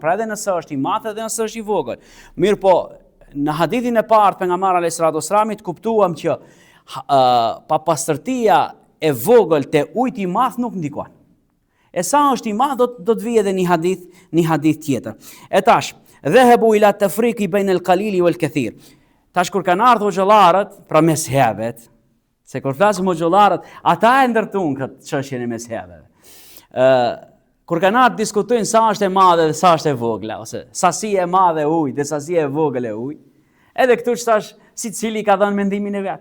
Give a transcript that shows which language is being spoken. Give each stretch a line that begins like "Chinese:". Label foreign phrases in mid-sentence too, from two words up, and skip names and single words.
Albanian: Pra edhe nëse është i madh edhe nëse është i vogël. Mirë po, në hadithin e parë pejgamberi
Arabic: عليه الصلاة والسلام
Albanian: kuptuam që papastërtia e vogël te ujit i madh nuk ndikon. E sa është i madh do të vijë edhe një hadith tjetër. E tash,
Arabic: ذهبوا إلى التفريق بين القليل والكثير.
Albanian: Tash kur kanë ardhur xhollarët, pra mezhebet, se kur flasim o xhollarët, ata e ndërtuan këtë çështjen e mezhebeve. Kur kanë ardhur diskutojnë sa është e madhe dhe sa është e vogla, ose sasia e madhe e ujit dhe sasia e vogël e ujit. Edhe këtu tash secili ka dhënë mendimin e vet.